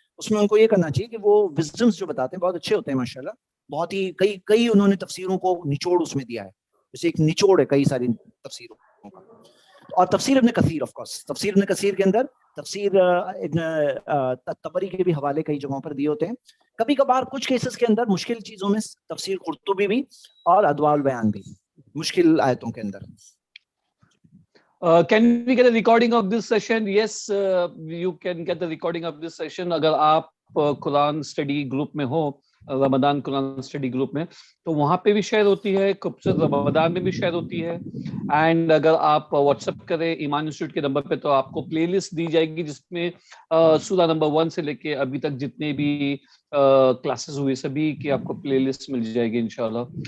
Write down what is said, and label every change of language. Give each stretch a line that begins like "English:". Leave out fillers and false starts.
Urdu: اس میں ان کو یہ کرنا چاہیے کہ وہ وزڈمز جو بتاتے ہیں بہت اچھے ہوتے ہیں ماشاءاللہ، بہت ہی کئی انہوں نے تفسیروں کو نچوڑ اس میں دیا ہے، جیسے ایک نچوڑ ہے کئی ساری تفسیروں کا. اور تفسیر ابن کثیر، آف کورس تفسیر ابن کثیر کے اندر تفسیر ابن طبری کے بھی حوالے کئی جگہوں پر دیے ہوتے ہیں. کبھی کبھار کچھ کیسز کے اندر مشکل چیزوں میں تفسیر قرطبی بھی اور اضواء البیان بھی، مشکل آیتوں کے اندر.
English: Can we get a recording of this session? Yes, you can get the recording of this session.
Urdu: اگر آپ قرآن اسٹڈی گروپ میں ہو، رمضان قرآن اسٹڈی گروپ میں، تو وہاں پہ بھی شیئر ہوتی ہے، رمضان میں بھی شیئر ہوتی ہے. اینڈ اگر آپ واٹس ایپ کریں ایمان انسٹیٹیوٹ کے نمبر پہ تو آپ کو پلے لسٹ دی جائے گی جس میں سورہ نمبر 1 سے لے کے ابھی تک جتنے بھی کلاسز ہوئے سبھی کی آپ کو پلے لسٹ مل جائے گی انشاءاللہ.